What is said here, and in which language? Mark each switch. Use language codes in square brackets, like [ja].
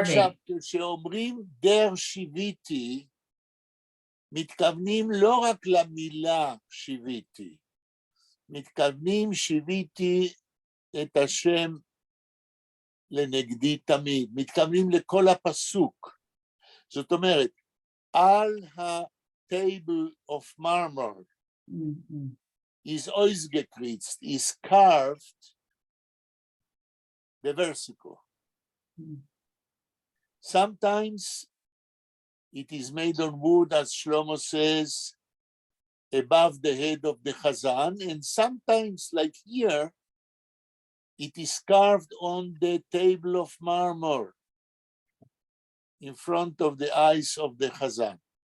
[he] עכשיו, כשאומרים דר שיביתי, מתכוונים לא רק למילה שיביתי, מתכוונים שיביתי את השם לנגדי תמיד, מתכוונים לכל הפסוק. זאת אומרת, על ה- [en] table of marmor is ausgekritzt, is carved the versicle. Sometimes it is made on wood, as Shlomo says, above the head of the Chazan, and sometimes, like here, it is carved on the table of marmor in front of the eyes of the Chazan.